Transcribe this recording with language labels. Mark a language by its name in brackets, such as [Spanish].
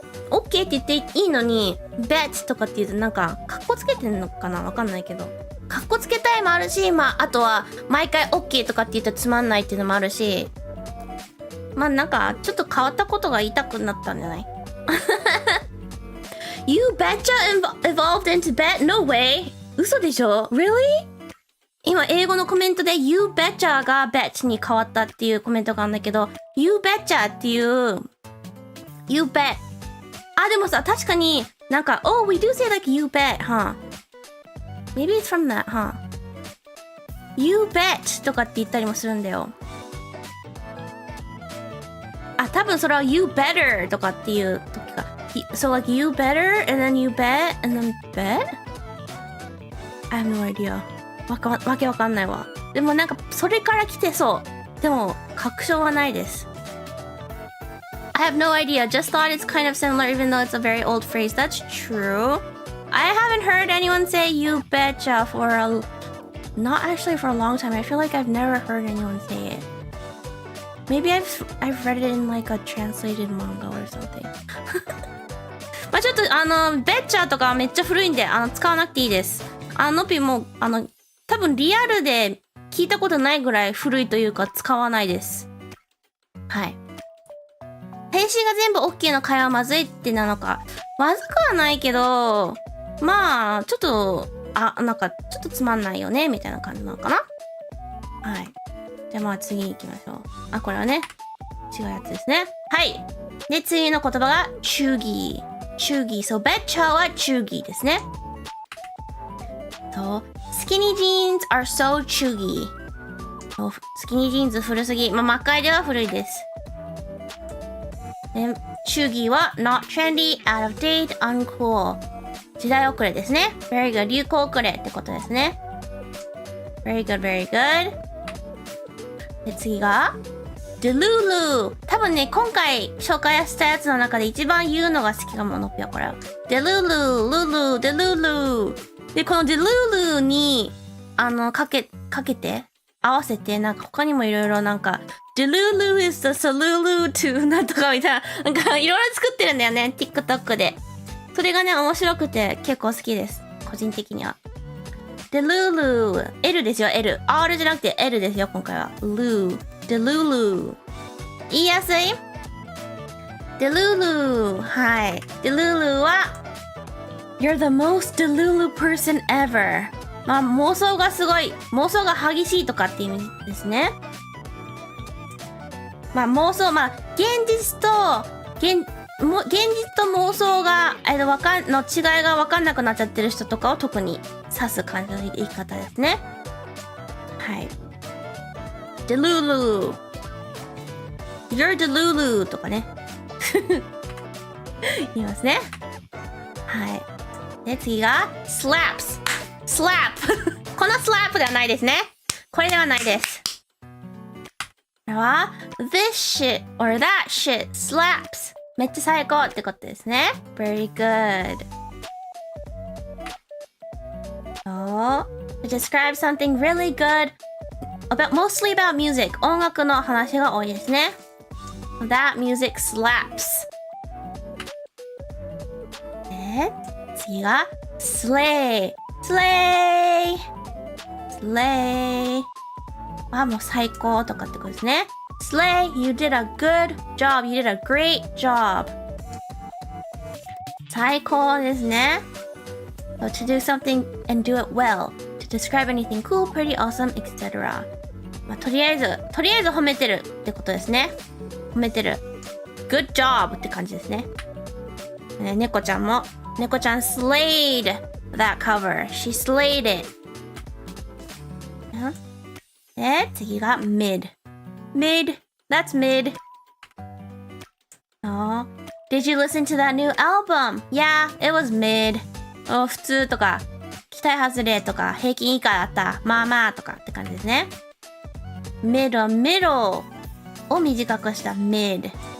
[Japanese] OK って言っていいのに、bet とかって言うとなんか、カッコつけてんのかな？わかんないけど。カッコつけたいもあるし、まあ、あとは、毎回 OK とかって言うとつまんないっていうのもあるし、まあなんか、ちょっと変わったことが言いたくなったんじゃない？ [English] You betcha evolved into bet? No way! [Japanese] 嘘でしょ？ [English] Really? [Japanese] 今、英語のコメントで You betcha が bet に変わったっていうコメントがあるんだけど、You betcha っていう、You bet。あ、でもさ、確かになんか、 [English] Oh, we do say like you bet, huh? Maybe it's from that, huh? [Japanese] You bet とかって言ったりもするんだよ。あ、多分それは You better とかっていう時か。 [English] So like you better and then you bet and then bet? I have no idea. [Japanese] わけわかんないわ。でもなんかそれから来てそう。でも確証はないです。 [English] I have no idea. Just thought it's kind of similar even though it's a very old phrase. That's true. I haven't heard anyone say you betcha not actually for a long time. I feel like I've never heard anyone say it. Maybe I've read it in like a translated manga or something. [Japanese] まあちょっとbetcha とかめっちゃ古いんで使わなくていいです。のぴも多分リアルで聞いたことないぐらい古いというか使わないです。はい。返信が全部 OK の会話まずいってなのか。まずくはないけど、まあ、ちょっと、なんか、ちょっとつまんないよね、みたいな感じなのかな。はい。じゃあまあ次行きましょう。これはね、違うやつですね。はい。で、次の言葉が、チューギー。チューギー。そう、betcha はチューギーですね。 [English] と、skinny jeans are so chuggy。 [Japanese] スキニージーンズ古すぎ。まあ、魔界では古いです。 [English] で、チューギーは not trendy, out of date, uncool。 [Japanese] 時代遅れですね。 [English] very good. [Japanese] 流行遅れってことですね。 [English] very good, very good. [Japanese] で、次が、 [English] delulu。 [Japanese] 多分ね、今回紹介したやつの中で一番言うのが好きかものっぴょ、これ。 delulu, lulu, delulu。で、この delulu に、かけて、合わせて、なんか他にもいろいろなんか、 [English] delulu is the salulu to [Japanese] なんとかみたいな、なんかいろいろ作ってるんだよね、TikTok で。それがね、面白くて結構好きです。個人的には。 delulu、L ですよ、L。 R じゃなくて L ですよ、今回は。 delulu。 言いやすい？ [English] delulu。 はい。delulu は、You're the most delulu person ever。 [Japanese] まあ、妄想がすごい、妄想が激しいとかって意味ですね。まあ、妄想、まあ、現実と妄想が、の違いが分かんなくなっちゃってる人とかを特に指す感じの言い方ですね。はい。delulu。 [English] You're delulu とかね。 [Japanese] 言いますね。はい。で、次が、slaps。 slap この slap ではないですね。これではないです。 [English] これは this shit or that shit slaps [Japanese] めっちゃ最高ってことですね。 [English] very good. So, to describe something really good mostly about music [Japanese] 音楽の話が多いですね。 [English] That music slaps. [Japanese] で、次が slay slay slay もう最高とかってことですね。 [English] slay, you did a good job. You did a great job. [Japanese] 最高ですね。 [English] So to do something and do it well. To describe anything cool, pretty, awesome, etc. [Japanese] とりあえず褒めてるってことですね。褒めてる。 good job って感じですね。 [English] 猫ちゃん slayed that cover. She slayed it. で、次が mid. Mid. That's mid. Oh. Did you listen to that new album? Yeah, it was mid. [Japanese] 普通とか、期待外れとか、平均以下だった。まあまあとかって感じですね。mid は middle を短くした mid.